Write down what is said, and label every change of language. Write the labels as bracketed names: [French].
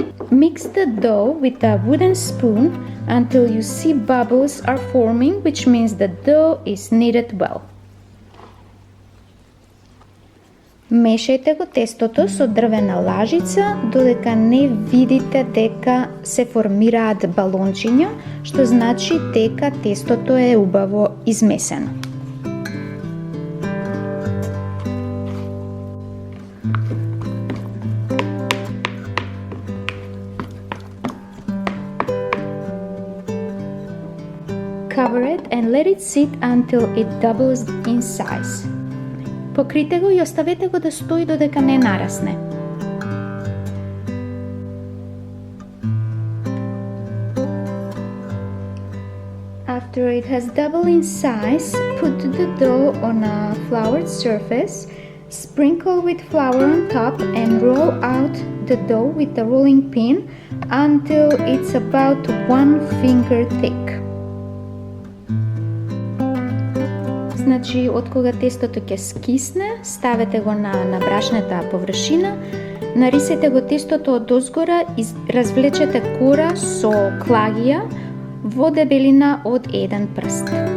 [English] Mix the dough with a wooden spoon until you see bubbles are forming, which means the dough is kneaded well. [Macedonian] Мешајте го тестото со дрвена лажица додека не видите дека се формираат балончиња, што значи дека тестото е убаво измесено. [English] Cover it and let it sit until it doubles in size. [Macedonian] Покрите го и оставете го да стои додека не нарасне. [English] After it has doubled in size, put the dough on a floured surface, sprinkle with flour on top and roll out the dough with a rolling pin until it's about 1 finger thick. [Macedonian] Значи, од кога тестото ќе скисне, ставете го на брашната површина, нарисете го тестото од озгора и развлечете кора со клагија во дебелина од 1 прст.